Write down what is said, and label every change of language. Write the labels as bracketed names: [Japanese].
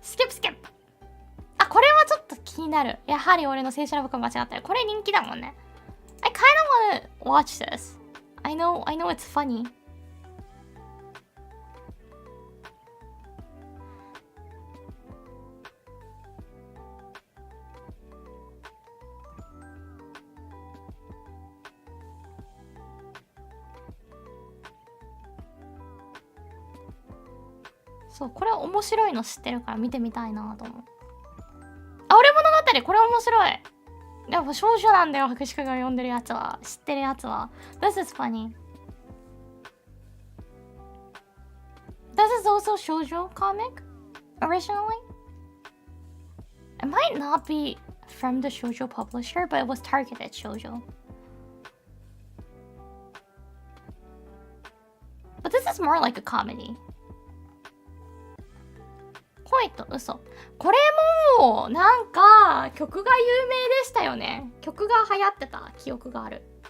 [Japanese] skip あ、これはちょっと気になる。やはり俺の青春ラブコメ間違ったよ。これ人気だもんね。 [English] I kind of wanna watch this. I know it's funny. [Japanese] そう、これ面白いの知ってるから見てみたいなと思う。あ、俺物語、これ面白い。やっぱ少女なんだよ、博士課が読んでるやつは。知ってるやつは。 [English] This is funny. This is also shoujo comic originally. It might not be from the shoujo publisher, but it was targeted shoujo. But this is more like a comedy. [Japanese] 恋と嘘。これもなんか曲が有名でしたよね。曲が流行ってた記憶がある。